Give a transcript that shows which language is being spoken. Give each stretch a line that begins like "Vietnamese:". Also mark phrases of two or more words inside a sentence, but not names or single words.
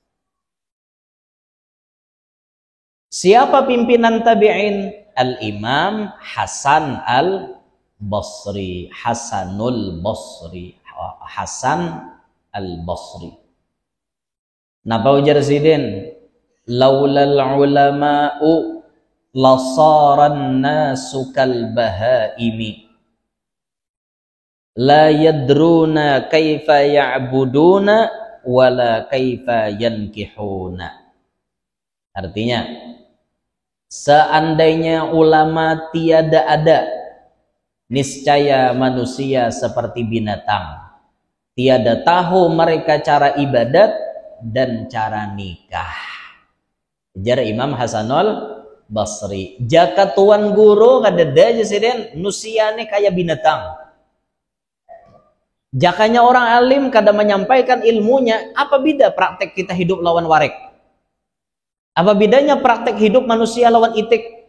Indonesian: Siapa pimpinan tabi'in? Al-Imam Hasan Al-Basri. Hasanul Basri. Hasan Al-Basri.
Banjar: Napa ujar sidin?
Arabic: لولا العلماء لصار الناس كالبهائم. لا يدرون كيف يعبدون ولا كيف ينكحون.
Indonesian: Artinya, seandainya ulama tiada ada, niscaya manusia seperti binatang. Tiada tahu mereka cara ibadat dan cara nikah.
Banjar: Jar Imam Hasanul Basri. Jaka tuan guru kadada jasiden nusiane kayak binatang. Jakanya orang alim kada menyampaikan ilmunya, apa beda praktek kita hidup lawan warek? Apa bedanya praktek hidup manusia lawan itik?